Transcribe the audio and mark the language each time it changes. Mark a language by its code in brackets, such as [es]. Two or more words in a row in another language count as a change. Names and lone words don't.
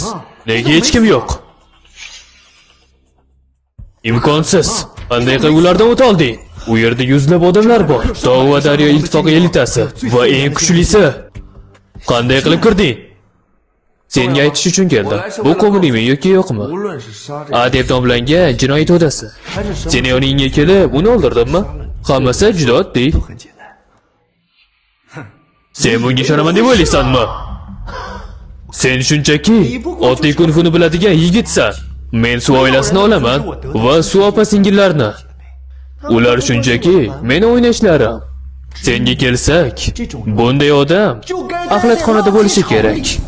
[uz] Nega hech kim yo'q? Imkonsiz. Qanday qilib ulardan o'ta olding? U yerda yuzlab odamlar bor. Tog' va daryo ittifoqi elitasi va eng kuchlisi. Qanday qilib kirding? Senga aytish uchun keldim. Bu ko'ngilingmi yoki yo'qmi? [zh] 无论是杀人 [uz] A deb nomlangan jinoyat to'dasi. [zh] 还是生， [uz] Seni yoningga kelib, uni o'ldirdimmi? Hammasi juda oddiy. [zh] 都很简单。 [uz] Sen bunga ishonaman deb o'ylaysanmi? Sen shunchaki oddiy kun-funi biladigan yigitsan. Men suv oilasini olaman va suv opa-singillarni. Ular shunchaki meni o'ynashlarim. Senga kelsak, bunday odam axlatxonada bo'lishi kerak.